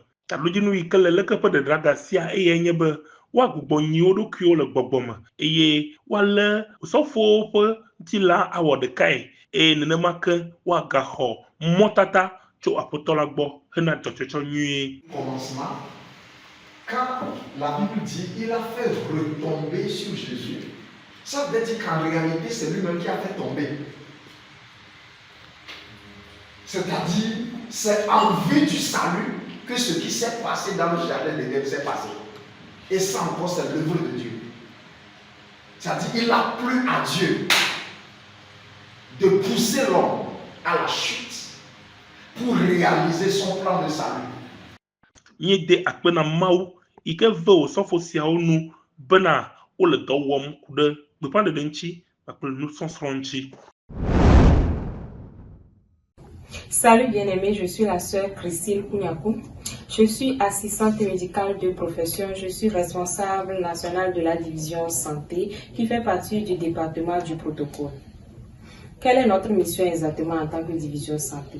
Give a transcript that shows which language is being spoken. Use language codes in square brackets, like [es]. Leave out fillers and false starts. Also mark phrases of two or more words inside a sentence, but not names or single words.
[ee] Taɖodzinu yi ke le leke ƒe ɖeɖeɖaga sia eye nye be woagbugbɔ nyi wo ɖokuiwo le gbɔgbɔme eye woalé osɔfowo ƒe ŋutilã awɔ ɖekae eye nenema ke woagaxɔ mɔtata tso Aƒetɔ la gbɔ hena dzɔdzɔdzɔ nyuie. [fr] Commencement, quand la Bible dit il a fait retomber sur Jésus, ça veut dire qu'en réalité c'est lui-même qui a fait tomber. C'est-à-dire, c'est en vue du salut que ce qui s'est passé dans le jardin d'Éden s'est passé. Et ça encore, c'est l'œuvre de Dieu. C'est-à-dire, il a plu à Dieu de pousser l'homme à la chute pour réaliser son plan de salut. [ee] Nyede akpena Mawu yi ke ve osɔfo siawo nu bena wole dɔ wɔm ku ɖe gbeƒãɖeɖe ŋuti kpakple nusɔsrɔ̃ ŋuti. [fr] Salut bien-aimés, je suis la sœur Christine Kouniakou. Je suis assistante médicale de profession. Je suis responsable nationale de la division santé qui fait partie du département du protocole. Quelle est notre mission exactement en tant que division santé?